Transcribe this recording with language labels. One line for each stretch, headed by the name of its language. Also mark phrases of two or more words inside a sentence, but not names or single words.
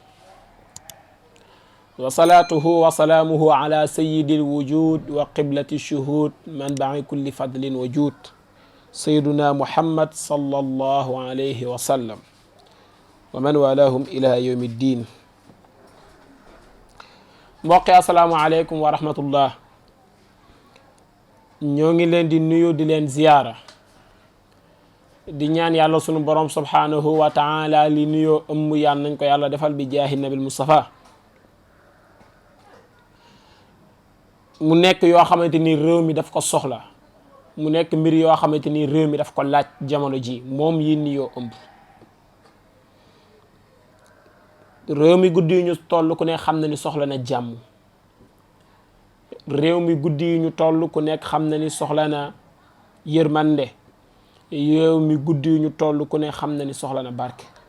Arabic: وصلاته وسلامه على سيد الوجود وقبلة الشهود منبع كل فضل وجود سيدنا محمد صلى الله عليه وسلم ومن والاهم إلى يوم الدين موقع السلام عليكم ورحمة الله
Wolof: ñoo ngi leen di nuyu di leen ziyaara di ñaan yàlla sunu borom
Arabic: سبحانه وتعالى
Wolof: li nuyoo ëmm yàlla nañ ko yàlla defal bi
Arabic: جاه النبي المصطفى
Wolof: mu nekk yoo xamante ni réew mi daf ko soxla mu nekk mbir yoo xamante ni réew mi daf ko laaj jamono ji moom yi nuyoo ëmb réew mi guddi yu ñu toll ku ne xam na ni soxla na jàmm réew mi guddi yi ñu toll ku nekk xam na ni soxla na yërmande réew mi guddi yi ñu toll ku ne xam na ni soxla na barke